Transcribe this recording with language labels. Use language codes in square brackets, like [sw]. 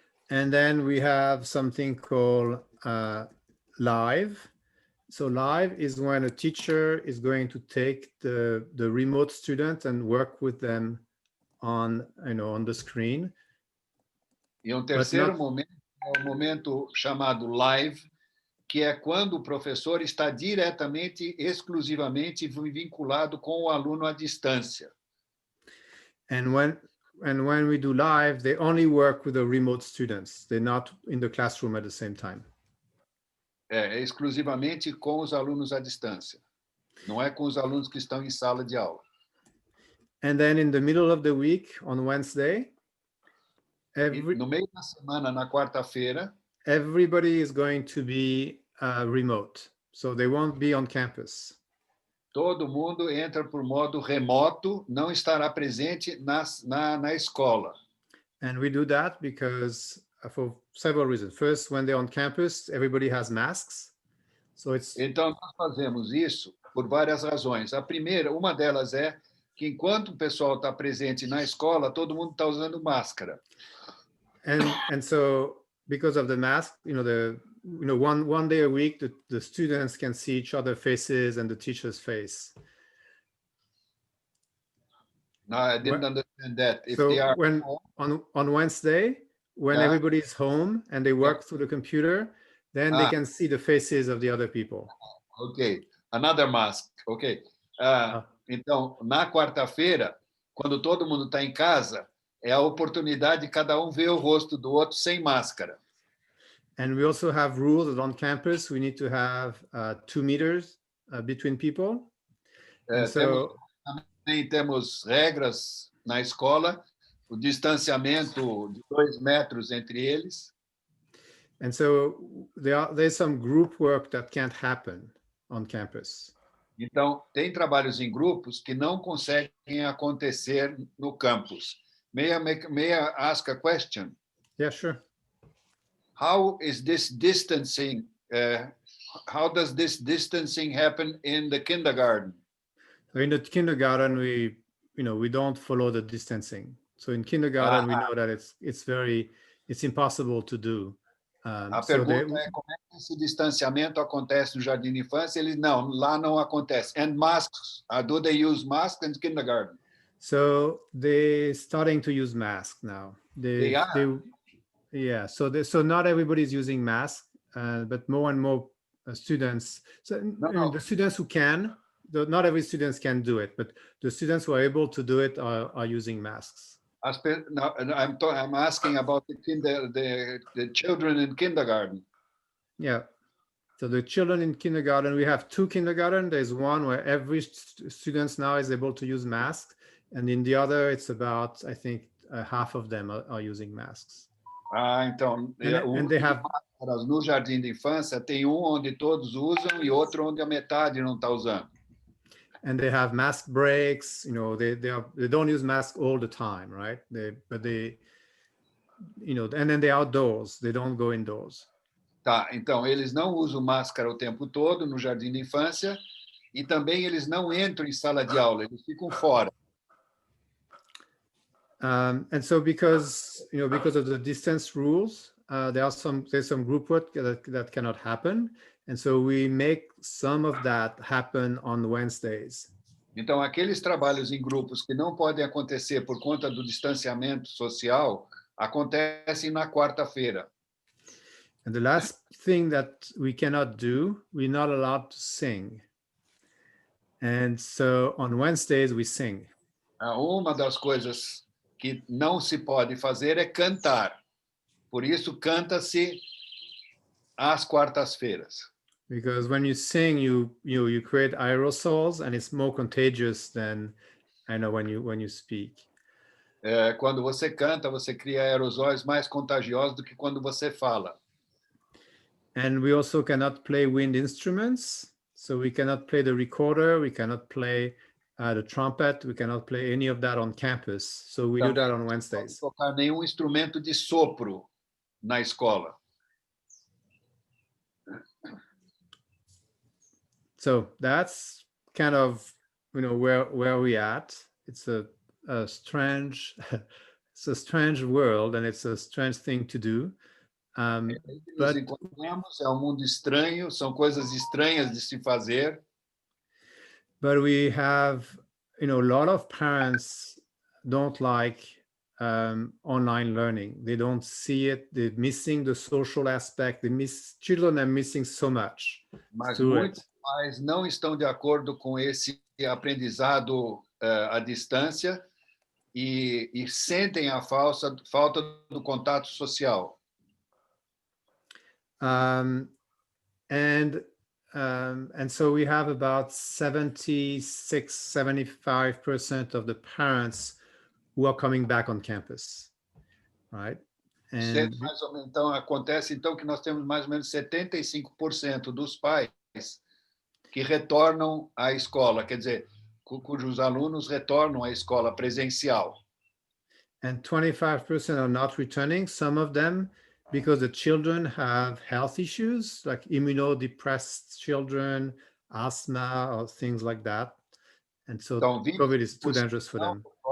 [en] And then we have something called live. So live is when a teacher is going to take the remote student and work with them on the screen. [pt] E um terceiro momento é o momento chamado live, que é quando o professor está diretamente, exclusivamente vinculado com o aluno à distância. [en] And when we do live, they only work with the remote students. They're not in the classroom at the same time. [pt] É exclusivamente com os alunos à distância. Não é com os alunos que estão em sala de aula. [en] And then in the middle of the week, on Wednesday, [pt] no meio da semana, na quarta-feira, [en] everybody is going to be remote. So they won't be on campus. [pt] Todo mundo entra por modo remoto, não estará presente na escola. [en] And we do that because for several reasons. First, when they're on campus, everybody has masks. So [pt] Então, nós fazemos isso por várias razões. A primeira, uma delas é que enquanto o pessoal está presente na escola, todo mundo está usando máscara. [en] And so because of the mask, one day a week, the students can see each other's faces and the teacher's face. No, I didn't understand that. If so they are when on Wednesday, when everybody's home and they work through the computer, then they can see the faces of the other people. Okay, another mask. [pt] Okay. Então, na quarta-feira, quando todo mundo está em casa, é a oportunidade de cada um ver o rosto do outro sem máscara. [en] And we also have rules that on campus we need to have 2 meters between people. And [pt] Também temos regras na escola, o distanciamento de 2 metros entre eles. [en] And so there's some group work that can't happen on campus. [pt] Então, tem trabalhos em grupos que não conseguem acontecer no campus. [en] May I ask a question? Yeah, sure. How is this distancing? How does this distancing happen in the kindergarten? In the kindergarten, we don't follow the distancing. So in kindergarten, we know that it's impossible to do. [pt] A pergunta é como é que esse distanciamento acontece no jardim de infância? Eles não, lá não acontece. [en] And masks, do they use masks in kindergarten? So they're starting to use masks now. They are? Yeah, so not everybody's using masks, but more and more students. So the students who can, not every student can do it, but the students who are able to do it are using masks. I'm asking about the children in kindergarten. Yeah. So the children in kindergarten, we have 2 kindergarten. There's one where every student now is able to use masks. And in the other, it's about, I think, half of them are using masks. [pt] Então, [en] and they have [pt] máscaras no jardim de infância, tem onde todos usam e outro onde a metade não está usando. [en] And they have mask breaks, they don't use masks all the time, right? And then they're outdoors, they don't go indoors. [pt] Tá, então eles não usam máscara o tempo todo no jardim de infância e também eles não entram em sala de aula, eles ficam fora. [en] And so because of the distance rules, there's some group work that cannot happen. And so we make some of that happen on Wednesdays. [pt] Então, aqueles trabalhos em grupos que não podem acontecer por conta do distanciamento social, acontecem na quarta-feira. [en] And the last thing that we cannot do, we're not allowed to sing. And so on Wednesdays we sing. [pt] Uma das coisas que não se pode fazer é cantar. Por isso, canta-se às quartas-feiras. [en] Because when you sing, you create aerosols, and it's more contagious than when you speak. [pt] Quando você canta, você cria aerosóis mais contagiosos do que quando você fala. [en] And we also cannot play wind instruments, so we cannot play the recorder, we cannot play the trumpet, we cannot play any of that on campus. So we do that on Wednesdays. [pt] Não tocar nenhum instrumento de sopro na escola. [en] So that's kind of where we're at. It's a strange world, and it's a strange thing to do. [pt] Nos encontramos, é um mundo estranho, são coisas estranhas de se fazer. [en] But we have, a lot of parents don't like online learning. They don't see it. They're missing the social aspect. Children are missing so much. [pt] Mas muitos pais não estão de acordo com esse aprendizado à distância e sentem a falta do contato social. [en] And so we have about 75% of the parents who are coming back on campus, right? [pt] Então acontece que nós temos mais ou menos 75% dos pais que retornam à escola, quer dizer, cujos alunos retornam à escola presencial. [en] And 25% are not returning, some of them because the children have health issues, like immunodepressed children, asthma, or things like that. And so COVID is too dangerous for them.